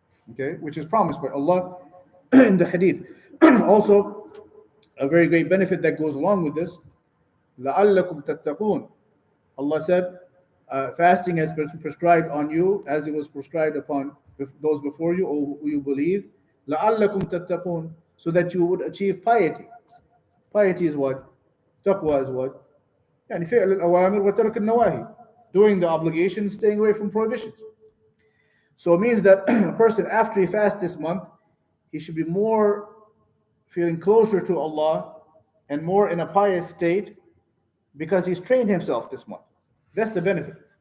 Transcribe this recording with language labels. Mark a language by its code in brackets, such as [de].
[en] Okay, which is promised by Allah in the hadith. Also, a very great benefit that goes along with this, [ar] لَعَلَّكُمْ تَتَّقُونَ. [en] Allah said, fasting has been prescribed on you as it was prescribed upon those before you, or who you believe. [ar] لَعَلَّكُمْ تَتَّقُونَ, [en] so that you would achieve piety. Piety is what? Taqwa is what? [ar] يعني فعل الأوامر وترك النواهي. [en] Doing the obligations, staying away from prohibitions. So it means that a person, after he fasts this month, he should be more feeling closer to Allah and more in a pious state because he's trained himself this month. That's the benefit.